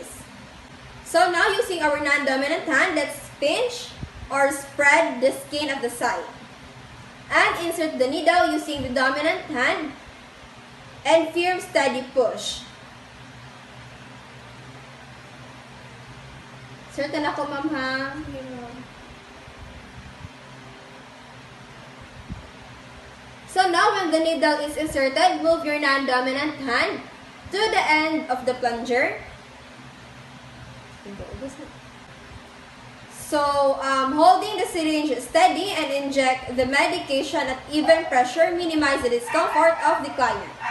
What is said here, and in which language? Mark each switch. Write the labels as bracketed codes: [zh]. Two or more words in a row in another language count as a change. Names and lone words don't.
[en] So now, using our non-dominant hand, let's pinch or spread the skin of the site and insert the needle using the dominant hand and firm steady push. [tl] Certain ako ma'am ha. [en] So now when the needle is inserted, move your non-dominant hand to the end of the plunger. So holding the syringe steady and inject the medication at even pressure, minimize the discomfort of the client.